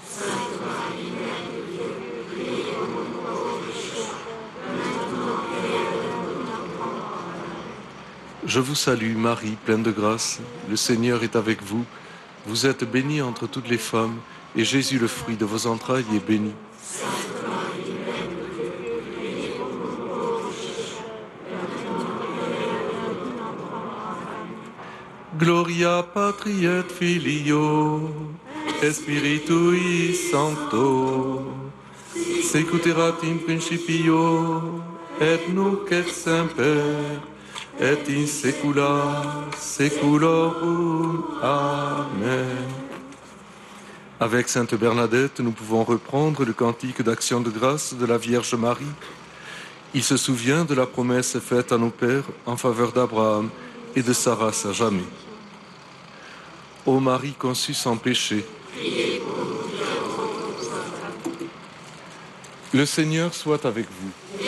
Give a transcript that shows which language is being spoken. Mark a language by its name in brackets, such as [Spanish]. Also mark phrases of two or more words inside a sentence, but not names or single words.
[French] Je vous salue Marie, pleine de grâce, le Seigneur est avec vous. Vous êtes bénie entre toutes les femmes, et Jésus, le fruit de vos entrailles, est béni. [Latin] Gloria Patri et Filio, et Spiritui Sancto, secuterat in principio, et nunc et semper, et in saecula saeculorum. Amen. [French] Avec Sainte Bernadette, nous pouvons reprendre le cantique d'action de grâce de la Vierge Marie. Il se souvient de la promesse faite à nos pères en faveur d'Abraham et de Sarah sa jamais. Ô Marie conçue sans péché, le Seigneur soit avec vous.